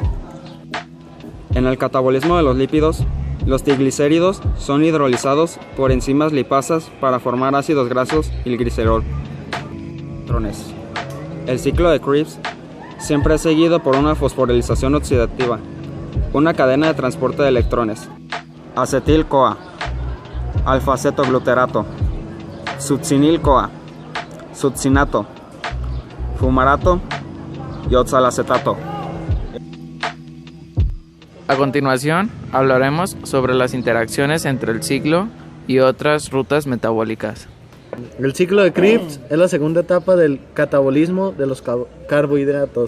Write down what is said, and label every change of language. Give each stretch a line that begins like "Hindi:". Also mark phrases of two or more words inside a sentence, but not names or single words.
Spanish: En el catabolismo de los lípidos, los triglicéridos son hidrolizados por enzimas lipasas para formar ácidos grasos y el glicerol. El ciclo de Krebs siempre es seguido por una fosforilización oxidativa, una cadena de transporte de electrones. Acetil-CoA, alfa-acetoglutarato, succinil-CoA, succinato, fumarato y oxalacetato. A continuación, hablaremos sobre las interacciones entre el ciclo y otras rutas metabólicas. El ciclo de Krebs es la segunda etapa del catabolismo de los carbohidratos.